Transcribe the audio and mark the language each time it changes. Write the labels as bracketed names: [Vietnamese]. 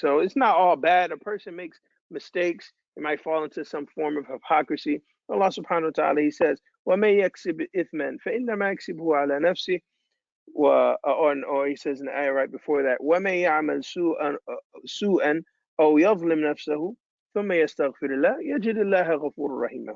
[English] So it's not all bad. A person makes mistakes. They might fall into some form of hypocrisy. [Arabic] Allah subhanahu wa ta'ala, [English] He says, [Arabic] وَمَن يَكْسِبْ إِثْمًا فَإِنَّمَا يَكْسِبُهُ عَلَى نَفْسِهِ. [English] Or He says in the ayah right before that, [Arabic] وَمَن يَعْمَلْ سُوءًا أَوْ يَظْلِمْ نَفْسَهُ ثم يستغفر الله يجد الله غفور رحيما.